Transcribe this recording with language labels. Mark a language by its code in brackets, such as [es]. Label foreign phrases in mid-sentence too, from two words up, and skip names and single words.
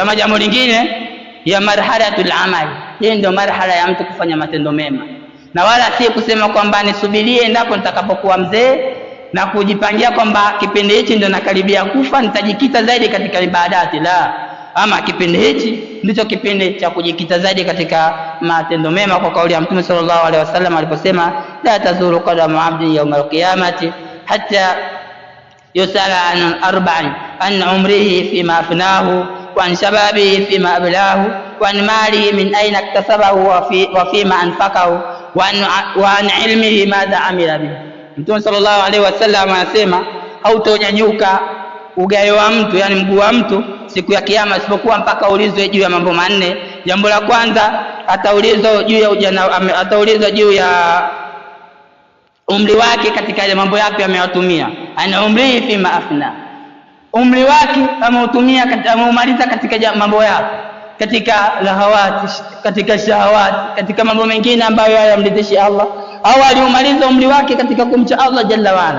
[sw] Ama jambo lingine ya [ar] مرحلة الأعمال, [sw] hii ndio marhala ya mtu kufanya matendo mema, na wala si kusema kwamba nisubirie endapo nitakapokuwa mzee na kujipangia kwamba kipindi hichi ndio nakaribia kufa nitajikita zaidi katika ibadati, la, ama kipindi hichi ndicho kipindi cha kujikita zaidi katika matendo mema, kwa kauli ya Mtume [ar] صلى الله عليه وسلم aliposema لا تزول قدم عبد يوم القيامة حتى يسأل عن أربع عن عمره فيما أفناه وعن شبابه فيما أبلاه وعن ماله من أين اكتسبه وفيما أنفقه وعن علمه ماذا عمل به. [sw] Mtume [ar] صلى الله عليه وسلم [sw] anasema hautonyanyuka ugayo wa mtu, yani mguu wa mtu siku ya kiyama, isipokuwa mpaka ulizwe juu ya mambo manne. Jambo la kwanza ataulizwa juu ya ujana, ataulizwa juu ya umri wake katika ile mambo yapi ameyatumia, [ar] عن عمر فيما أفنى, [sw] umri wake ameutumia ameumaliza katika mambo yapi, katika lahawati, katika shahawati, katika mambo mengine ambayo hayamridhishi Allah, au aliumaliza umri wake katika kumcha Allah [ar] جل وعلا.